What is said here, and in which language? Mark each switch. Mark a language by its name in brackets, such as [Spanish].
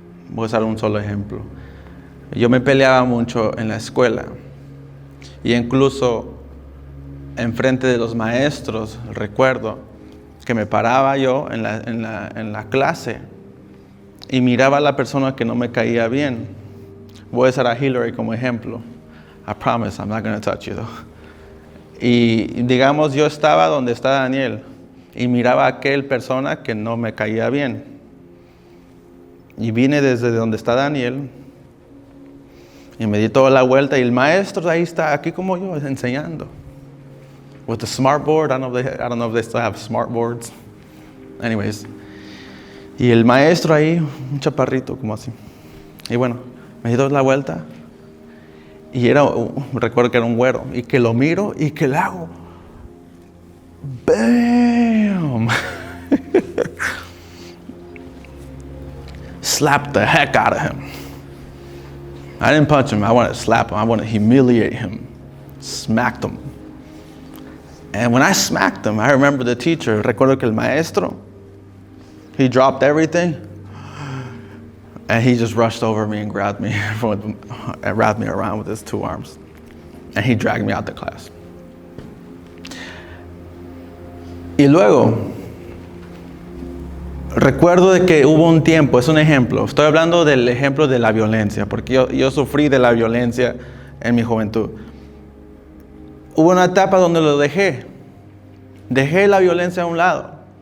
[Spanish] Voy a usar un solo ejemplo. Yo me peleaba mucho en la escuela. Y incluso enfrente de los maestros, recuerdo que me paraba yo en la clase y miraba a la persona que no me caía bien. Voy a usar a Hillary como ejemplo. [English] I promise I'm not going to touch you though. [Spanish] Y digamos, yo estaba donde está Daniel y miraba a aquel persona que no me caía bien. Y vine desde donde está Daniel y me di toda la vuelta y el maestro ahí está, aquí como yo, enseñando. [English] With the smart board, I don't know if they still have smart boards. Anyways. [Spanish] Y el maestro ahí, un chaparrito como así. Y bueno, me di toda la vuelta. Y recuerdo que era un güero. Y que lo miro y que le hago. ¡Bam! [English] Slap the heck out of him. I didn't punch him. I wanted to slap him. I wanted to humiliate him. Smacked him. And when I smacked him, I remember the teacher. [Spanish] Recuerdo que el maestro, [English] he dropped everything. And he just rushed over me and grabbed me around with his 2 arms. And he dragged me out the class. [Spanish] Y luego, recuerdo de que hubo un tiempo, es un ejemplo. Estoy hablando del ejemplo de la violencia, porque yo sufrí de la violencia en mi juventud. Hubo una etapa donde lo dejé. Dejé la violencia a un lado.